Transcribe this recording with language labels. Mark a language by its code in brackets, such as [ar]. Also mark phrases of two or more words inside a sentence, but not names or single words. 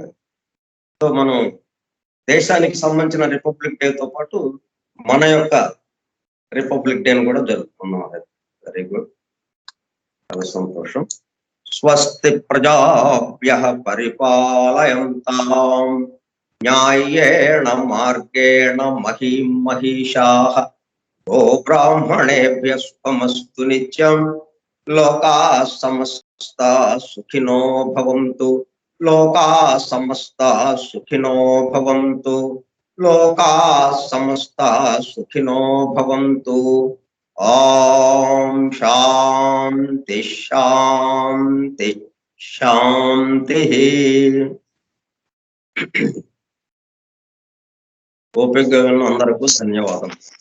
[te] సో మనం దేశానికి సంబంధించిన [en] republic day [te] తో పాటు మన యొక్క [en] republic day [te] కూడా జరుపుకున్నాం. [en] very good, [te] చాలా సంతోషం. [sa] స్వస్తి ప్రజాభ్యః పరిపాలయంతాం న్యాయేణ మార్గేణ మహీం మహిషాః గోబ్రాహ్మణేభ్యః శుభమస్తు నిత్యం లోకాః సమస్తాః సుఖినో భవంతు లోకాః సమస్తాః సుఖినో భవంతు లోకాః సమస్తాః సుఖినో భవంతు. ఓం శాంతి శాంతి శాంతి. [te] ఓపికగా ఉన్న అందరికీ ధన్యవాదం.